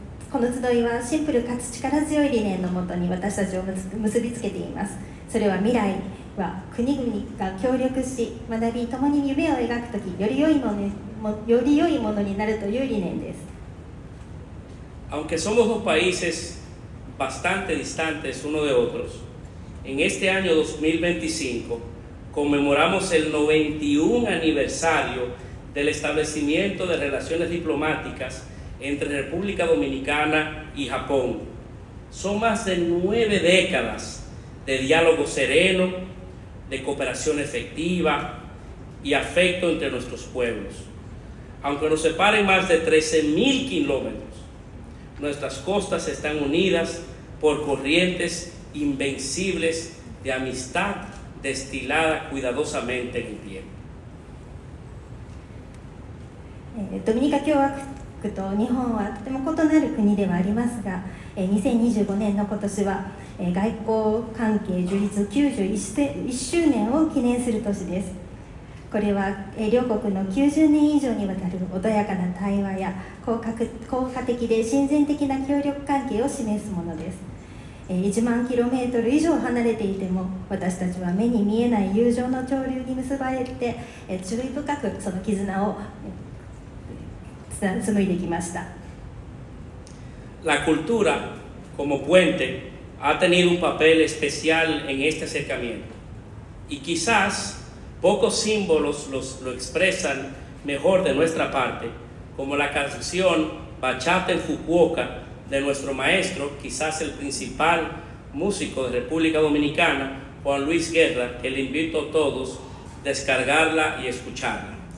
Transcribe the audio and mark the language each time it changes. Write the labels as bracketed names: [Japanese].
[Japanese] この集いはシンプルかつ力強い理念のもとに私たちを結びつけています。それは未来は国々が協力し学び共に夢を描くときより良いものになるという理念です。 [Spanish] Aunque somos dos países bastante distantes uno de otros, en este año 2025 conmemoramos el 91 aniversario del establecimiento de relaciones diplomáticas entre República Dominicana y Japón. Son más de 9 décadas de diálogo sereno, de cooperación efectiva y afecto entre nuestros pueblos. Aunque nos separen más de 13,000 kilómetros, nuestras costas están unidas por corrientes invencibles de amistad destilada cuidadosamente en el tiempo. [Japanese] ドミニカ共和国と日本はとても異なる国ではありますが、2025年の今年は外交関係樹立91周年を記念する年です。これは両国の90年以上にわたる穏やかな対話や効果的で親善的な協力関係を示すものです。 1万キロメートル以上離れていても私たちは目に見えない友情の潮流に結ばれて注意深くその絆を紡いできました。 [Spanish] La cultura, como puente, ha tenido un papel especial en este acercamiento y quizás pocos símbolos lo expresan mejor de nuestra parte, como la canción Bachata en Fukuoka de nuestro maestro, quizás el principal músico de República Dominicana, Juan Luis Guerra, que le invito a todos a descargarla y escucharla.